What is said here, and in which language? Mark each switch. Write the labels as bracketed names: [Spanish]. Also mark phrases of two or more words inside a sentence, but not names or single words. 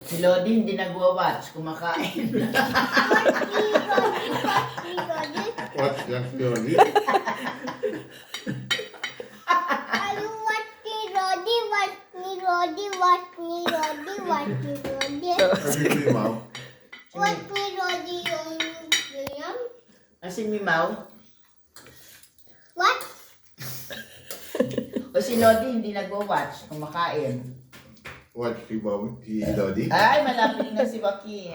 [Filipino] Si Lodi hindi nagwa-watch, kumakain. Watch lang si Lodi. Ayo watch ni Rodi, watch ni Rodi, watch ni Rodi, watch ni Rodi. Sabi ko yung mom. Watch ni Rodi yung ganyan. Si Mimaw. [English] What? [Filipino] O si Lodi hindi nagwa-watch, kumakain. Watch si mom, si Lodi. Ay, malapit na si Joaquin.